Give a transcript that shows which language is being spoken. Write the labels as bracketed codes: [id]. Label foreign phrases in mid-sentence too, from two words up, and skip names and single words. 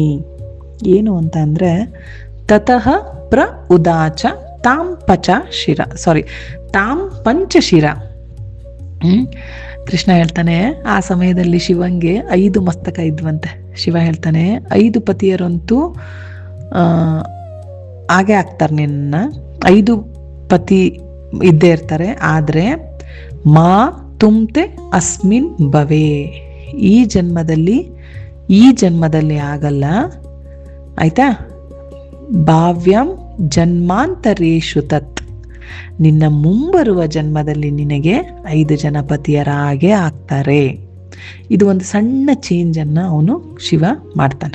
[kn] ಏನು ಅಂತ ಅಂದರೆ, [sa] ತತಃ ಪ್ರ ಉದಾಚ ತಾಂ ಪಂಚಶಿರ. [kn] ಕೃಷ್ಣ ಹೇಳ್ತಾನೆ, ಆ ಸಮಯದಲ್ಲಿ ಶಿವಂಗೆ 5 ಮಸ್ತಕ ಇದ್ವಂತೆ. ಶಿವ ಹೇಳ್ತಾನೆ, 5 ಪತಿಯರಂತೂ ಹಾಗೆ ಆಗ್ತಾರೆ, ನಿನ್ನ 5 ಪತಿ ಇದ್ದೇ ಇರ್ತಾರೆ. [sa] ಆದರೆ ಮಾ ತುಮ್ತೆ ಅಸ್ಮಿನ್ ಭವೇ, [kn] ಈ ಜನ್ಮದಲ್ಲಿ ಆಗಲ್ಲ, ಆಯ್ತಾ? [sa] ಭಾವ್ಯಂ ಜನ್ಮಾಂತರೇಶು ತತ್, [kn] ನಿನ್ನ ಮುಂಬರುವ ಜನ್ಮದಲ್ಲಿ ನಿನಗೆ 5 ಜನ ಪತಿಯರ ಹಾಗೆ ಆಗ್ತಾರೆ. ಇದು ಒಂದು ಸಣ್ಣ ಚೇಂಜನ್ನು ಅವನು ಶಿವ ಮಾಡ್ತಾನೆ.